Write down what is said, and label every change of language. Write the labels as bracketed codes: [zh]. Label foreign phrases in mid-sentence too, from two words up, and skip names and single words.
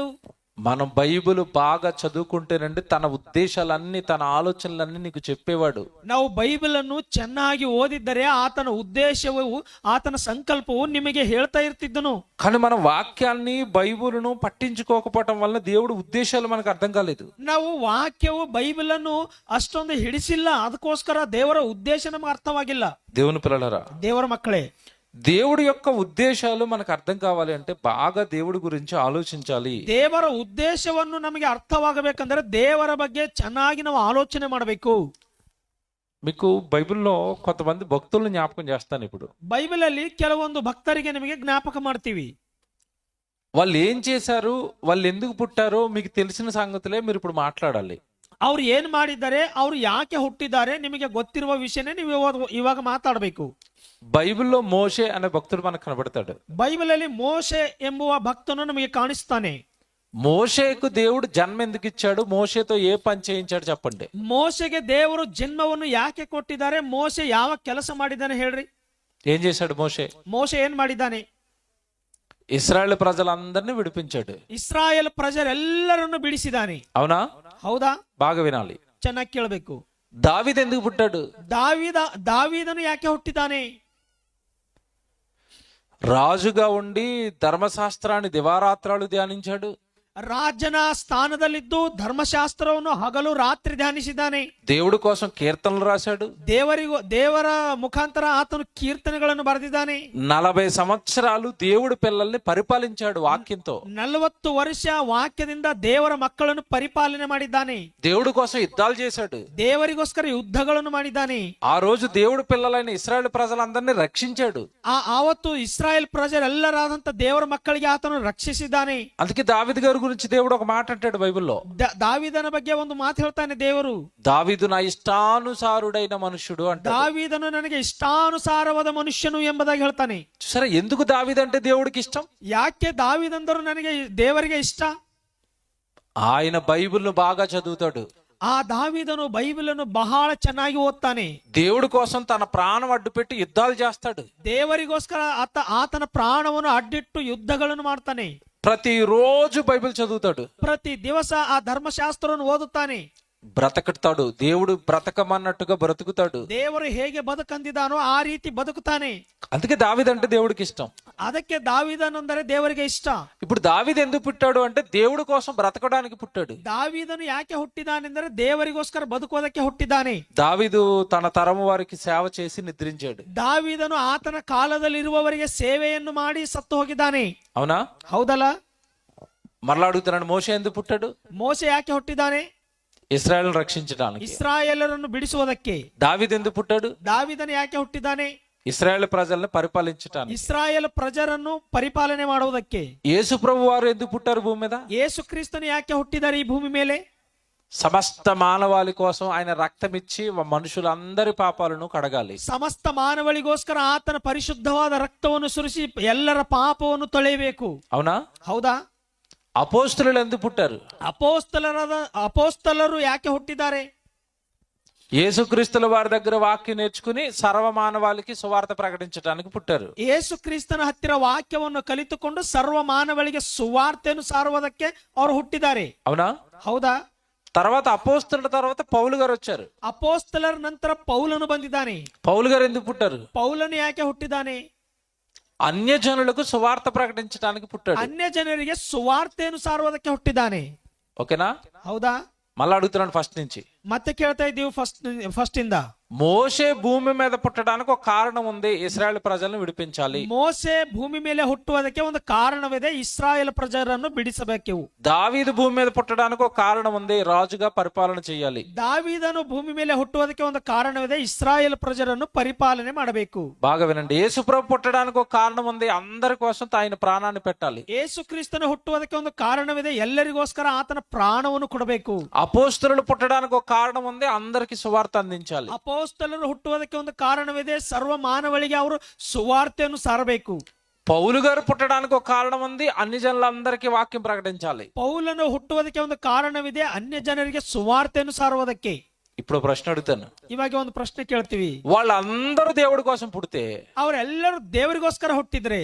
[te] మనం బైబిల్ బాగా చదువుకుంటేనండి తన ఉద్దేశాలన్నీ, తన ఆలోచనలన్నీ నీకు చెప్పేవాడు. [kn] ನಾವು ಬೈಬಲ್ ಅನ್ನು ಚೆನ್ನಾಗಿ ಓದಿದ್ದರೆ ಆತನ ಉದ್ದೇಶವು, ಆತನ ಸಂಕಲ್ಪವು ನಿಮಗೆ ಹೇಳ್ತಾ ಇರ್ತಿದ್ದನು. [te] కానీ మన వాక్యాన్ని బైబిల్ను పట్టించుకోకపోవటం వల్ల దేవుడు ఉద్దేశాలు మనకు అర్థం కాలేదు. [kn] ನಾವು ವಾಕ್ಯವು ಬೈಬಲ್ ಅನ್ನು ಅಷ್ಟೊಂದು ಹಿಡಿಸಿಲ್ಲ, ಅದಕ್ಕೋಸ್ಕರ ದೇವರ ಉದ್ದೇಶ ನಮಗೆ ಅರ್ಥವಾಗಿಲ್ಲ. [te] దేవుని పిల్లలారా, [kn] ದೇವರ ಮಕ್ಕಳೇ, [te] దేవుడి యొక్క ఉద్దేశాలు మనకు అర్థం కావాలి అంటే బాగా దేవుడి గురించి ఆలోచించాలి. [kn] ದೇವರ ಉದ್ದೇಶವನ್ನು ನಮಗೆ ಅರ್ಥವಾಗಬೇಕಂದ್ರೆ ದೇವರ ಬಗ್ಗೆ ಚೆನ್ನಾಗಿ ನಾವು ಆಲೋಚನೆ ಮಾಡಬೇಕು. [te] మీకు బైబిల్లో కొంతమంది భక్తులను జ్ఞాపకం చేస్తాను. ఇప్పుడు [kn] ಬೈಬಲ್ ಅಲ್ಲಿ ಕೆಲವೊಂದು ಭಕ್ತರಿಗೆ ನಿಮಗೆ ಜ್ಞಾಪಕ ಮಾಡ್ತೀವಿ. [te] వాళ్ళు ఏం చేశారు, వాళ్ళు ఎందుకు పుట్టారో మీకు తెలిసిన సంగతులే మీరు ఇప్పుడు మాట్లాడాలి. [kn] ಅವ್ರು ಏನ್ ಮಾಡಿದ್ದಾರೆ, ಅವ್ರು ಯಾಕೆ ಹುಟ್ಟಿದ್ದಾರೆ, ನಿಮಗೆ ಗೊತ್ತಿರುವ ವಿಷಯನೇ ನೀವು ಇವಾಗ ಮಾತಾಡಬೇಕು. [te] బైబిల్లో మోషే అనే భక్తుడు మనకు కనబడతాడు. [kn] ಬೈಬಲ್ ಅಲ್ಲಿ ಮೋಶೆ ಎಂಬುವ ಭಕ್ತನು ನಮಗೆ ಕಾಣಿಸ್ತಾನೆ. [te] మోషేకు దేవుడు జన్మ ఎందుకు ఇచ్చాడు? మోషేతో ఏ పని చేయించాడు చెప్పండి. [kn] ಮೋಶೆಗೆ ದೇವರು ಜನ್ಮವನ್ನು ಯಾಕೆ ಕೊಟ್ಟಿದ್ದಾರೆ? ಮೋಶೆ ಯಾವ ಕೆಲಸ ಮಾಡಿದ್ದಾನೆ ಹೇಳ್ರಿ? [te] ఏం చేశాడు మోషే? [kn] ಮೋಶೆ ಏನ್ ಮಾಡಿದ್ದಾನೆ? [te] ఇశ్రాయేలు ప్రజలందరినీ విడిపించాడు. [kn] ಇಸ್ರಾಯೇಲ್ ಪ್ರಜರೆಲ್ಲರನ್ನು ಬಿಡಿಸಿದ್ದಾನೆ. [te] అవునా? [kn] ಹೌದಾ? [te] బాగా వినాలి. [kn] ಚೆನ್ನಾಗಿ ಕೇಳಬೇಕು. [te] దావీదు ఎందుకు పుట్టాడు? [kn] దావీದನು ಯಾಕೆ ಹುಟ್ಟಿದ್ದಾನೆ? [te] రాజుగా ఉండి ధర్మశాస్త్రాన్ని దివారాత్రాలు ధ్యానించాడు. [kn] ರಾಜನ ಸ್ಥಾನದಲ್ಲಿದ್ದು ಧರ್ಮಶಾಸ್ತ್ರವನ್ನು ಹಗಲು ರಾತ್ರಿ ಧ್ಯಾನಿಸಿದ್ದಾನೆ. [te] దేవుడి కోసం కీర్తనలు రాశాడు. [kn] ದೇವರ ಮುಖಾಂತರ ಆತನು ಕೀರ್ತನೆಗಳನ್ನು ಬರೆದಿದ್ದಾನೆ. [te] 40 సంవత్సరాలు దేవుడి పిల్లల్ని పరిపాలించాడు వాక్యంతో. [kn] 40 ವರ್ಷ ವಾಕ್ಯದಿಂದ ದೇವರ ಮಕ್ಕಳನ್ನು ಪರಿಪಾಲನೆ ಮಾಡಿದ್ದಾನೆ. [te] దేవుడి కోసం యుద్ధాలు చేశాడు. [kn] ದೇವರಿಗೋಸ್ಕರ ಯುದ್ಧಗಳನ್ನು ಮಾಡಿದ್ದಾನೆ. [te] ఆ రోజు దేవుడి పిల్లలైన ఇశ్రాయేలు ప్రజలందరినీ రక్షించాడు. [kn] ಆವತ್ತು ಇಸ್ರಾಯೇಲ್ ಪ್ರಜರೆಲ್ಲರಾದಂತ ದೇವರ ಮಕ್ಕಳಿಗೆ ಆತನು ರಕ್ಷಿಸಿದ್ದಾನೆ. [te] అందుకే దావీదు గారి గురించి దేవుడు ఒక మాట అంటాడు బైబిల్లో. [kn] దావీదನ ಬಗ್ಗೆ ಒಂದು ಮಾತು ಹೇಳ್ತಾನೆ ದೇವರು. [te] దావీదు నా ఇష్టానుసారుడైన మనుష్యుడు అంటాడు. [kn] దావీదను ನನಗೆ ಇಷ್ಟಾನುಸಾರವಾದ ಮನುಷ್ಯನು ಎಂಬುದಾಗಿ ಹೇಳ್ತಾನೆ. [te] సరే, ఎందుకు దావీదు అంటే దేవుడికి ఇష్టం? [kn] ಯಾಕೆ దావీదంದರು ನನಗೆ ದೇವರಿಗೆ ಇಷ್ಟ? [te] ఆయన బైబిల్ను బాగా చదువుతాడు. [kn] ಆ దావీదను బైబిల్ను బహಳ ಚೆನ್ನಾಗಿ ಓದ್ತಾನೆ. [te] దేవుడి కోసం తన ప్రాణం అడ్డుపెట్టి యుద్ధాలు చేస్తాడు. [kn] ದೇವರಿಗೋಸ್ಕರ ಆತನ ಪ್ರಾಣವನ್ನು ಅಡ್ಡಿಟ್ಟು ಯುದ್ಧಗಳನ್ನು ಮಾಡ್ತಾನೆ. [te] ప్రతిరోజు బైబిల్ చదువుతాడు. [kn] ಪ್ರತಿ ದಿವಸ ಆ ಧರ್ಮಶಾಸ್ತ್ರವನ್ನು ಓದುತ್ತಾನೆ. [te] బ్రతకతాడు. దేవుడు బ్రతకమన్నట్టుగా బ్రతుకుతాడు. [kn] ದೇವರು ಹೇಗೆ ಬದುಕಂದಿದ್ದಾನೋ ಆ ರೀತಿ ಬದುಕುತ್ತಾನೆ. [te] అందుకే దావీదు అంటే దేవుడికి ఇష్టం. [kn] ಅದಕ್ಕೆ దావీదనంದರೆ ದೇವರಿಗೆ ಇಷ್ಟ. [te] ఇప్పుడు దావీదు ఎందుకు పుట్టాడు అంటే దేవుడి కోసం బ్రతకడానికి పుట్టాడు. [kn] దావీదను ಯಾಕೆ ಹುಟ್ಟಿದಾನೆಂದರೆ ದೇವರಿಗೋಸ್ಕರ ಬದುಕುವುದಕ್ಕೆ ಹುಟ್ಟಿದ್ದಾನೆ. [te] దావీదు తన తరము వారికి సేవ చేసి నిద్రించాడు. [kn] దావీదను ಆತನ ಕಾಲದಲ್ಲಿರುವವರಿಗೆ ಸೇವೆಯನ್ನು ಮಾಡಿ ಸತ್ತು ಹೋಗಿದ್ದಾನೆ. [te] అవునా? [kn] ಹೌದಲ್ಲ? [te] మరలా అడుగుతున్నాడు, మోషే ఎందుకు పుట్టాడు? [kn] ಮೋಶೆ ಯಾಕೆ ಹುಟ್ಟಿದ್ದಾನೆ? [te] ఇశ్రాయేలును రక్షించడానికి. [kn] ಇಸ್ರಾಯೇಲರನ್ನು ಬಿಡಿಸುವುದಕ್ಕೆ. [te] దావీదు ఎందుకు పుట్టాడు? [kn] దావీದನು ಯಾಕೆ ಹುಟ್ಟಿದ್ದಾನೆ? [te] ఇశ్రాయేల్ ప్రజల్ని పరిపాలించడానికి. [kn] ಇಸ್ರಾಯೇಲ್ ಪ್ರಜರನ್ನು ಪರಿಪಾಲನೆ ಮಾಡುವುದಕ್ಕೆ. [te] యేసు ప్రభు వారు ఎందుకు పుట్టారు భూమి మీద? [kn] ಯೇಸು ಕ್ರಿಸ್ತನು ಯಾಕೆ ಹುಟ್ಟಿದ್ದಾರೆ ಈ ಭೂಮಿ ಮೇಲೆ? [te] సమస్త మానవాళి కోసం ఆయన రక్తం ఇచ్చి మనుషులందరి పాపాలను కడగాలి. [kn] ಸಮಸ್ತ ಮಾನವಳಿಗೋಸ್ಕರ ಆತನ ಪರಿಶುದ್ಧವಾದ ರಕ್ತವನ್ನು ಸುರಿಸಿ ಎಲ್ಲರ ಪಾಪವನ್ನು ತೊಳೆಯಬೇಕು. [te] అవునా? [kn] ಹೌದಾ? [te] అపోస్తలులు ఎందుకు పుట్టారు? [kn] ಅಪೋಸ್ತಲರು ಯಾಕೆ ಹುಟ್ಟಿದ್ದಾರೆ? [te] యేసుక్రీస్తుల వారి దగ్గర వాక్యం నేర్చుకుని సర్వమానవాళికి సువార్త ప్రకటించడానికి పుట్టారు. [kn] ಯೇಸು ಕ್ರಿಸ್ತನ ಹತ್ತಿರ ವಾಕ್ಯವನ್ನು ಕಲಿತುಕೊಂಡು ಸರ್ವ ಮಾನವಳಿಗೆ ಸುವಾರ್ತೆಯನ್ನು ಸಾರುವುದಕ್ಕೆ ಅವರು ಹುಟ್ಟಿದ್ದಾರೆ. [te] అవునా? [kn] ಹೌದಾ? [te] తర్వాత అపోస్తలుల తర్వాత పౌలు గారు వచ్చారు. [kn] ಅಪೋಸ್ತಲರ ನಂತರ ಪೌಲನು ಬಂದಿದ್ದಾನೆ. [te] పౌలు గారు ఎందుకు పుట్టారు? [kn] ಪೌಲನು ಯಾಕೆ ಹುಟ್ಟಿದ್ದಾನೆ? [te] అన్యజనులకు సువార్త ప్రకటించడానికి పుట్టాడు. [kn] ಅನ್ಯ ಜನರಿಗೆ ಸುವಾರ್ತೆಯನ್ನು ಸಾರುವುದಕ್ಕೆ ಹುಟ್ಟಿದ್ದಾನೆ. [te] ఓకేనా? [kn] ಹೌದಾ? [te] మళ్ళీ అడుగుతున్నాను ఫస్ట్ నుంచి. [kn] ಮತ್ತೆ ಕೇಳ್ತಾ ಇದ್ದೀವಿ ಫಸ್ಟ್ ಇಂದ. [te] మోషే భూమి మీద పుట్టడానికి ఒక కారణం ఉంది. ఇశ్రాయేల్ ప్రజలను విడిపించాలి. [kn] ಮೋಸೆ ಭೂಮಿ ಮೇಲೆ ಹುಟ್ಟುವುದಕ್ಕೆ ಒಂದು ಕಾರಣವಿದೆ. ಇಸ್ರಾಯೇಲ್ ಪ್ರಜರನ್ನು ಬಿಡಿಸಬೇಕು. [te] దావీదు భూమి మీద పుట్టడానికి ఒక కారణం ఉంది. రాజుగా పరిపాలన చేయాలి. [kn] దావీదను ಭೂಮಿ ಮೇಲೆ ಹುಟ್ಟುವುದಕ್ಕೆ ಒಂದು ಕಾರಣವಿದೆ. ಇಸ್ರಾಯೇಲ್ ಪ್ರಜರನ್ನು ಪರಿಪಾಲನೆ ಮಾಡಬೇಕು. [te] బాగా వినండి. యేసు ప్రభు పుట్టడానికి ఒక కారణం ఉంది. అందరి కోసం ఆయన ప్రాణాన్ని పెట్టాలి. [kn] ಯೇಸು ಕ್ರಿಸ್ತನು ಹುಟ್ಟುವುದಕ್ಕೆ ಒಂದು ಕಾರಣವಿದೆ. ಎಲ್ಲರಿಗೋಸ್ಕರ ಆತನ ಪ್ರಾಣವನ್ನು ಕೊಡಬೇಕು. [te] అపోస్తలులు పుట్టడానికి ఒక కారణం ఉంది. అందరికి సువార్త అందించాలి. [kn] ಅಪೋಸ್ತಲರು ಹುಟ್ಟುವುದಕ್ಕೆ ಒಂದು ಕಾರಣವಿದೆ. ಸರ್ವ ಮಾನವಳಿಗೆ ಅವರು ಸುವಾರ್ತೆಯನ್ನು ಸಾರಬೇಕು. [te] పౌలు గారు పుట్టడానికి ఒక కారణం ఉంది. అన్ని జనులందరికీ వాక్యం ప్రకటించాలి. [kn] ಪೌಲನು ಹುಟ್ಟುವುದಕ್ಕೆ ಒಂದು ಕಾರಣವಿದೆ. ಅನ್ಯ ಜನರಿಗೆ ಸುವಾರ್ತೆಯನ್ನು ಸಾರುವುದಕ್ಕೆ. [te] ఇప్పుడు ప్రశ్న అడుగుతాను. [kn] ಇವಾಗ ಒಂದು ಪ್ರಶ್ನೆ ಕೇಳ್ತೀವಿ. [te] వాళ్ళందరూ దేవుడి కోసం పుడితే, [kn] ಅವರೆಲ್ಲರೂ ದೇವರಿಗೋಸ್ಕರ ಹುಟ್ಟಿದ್ರೆ,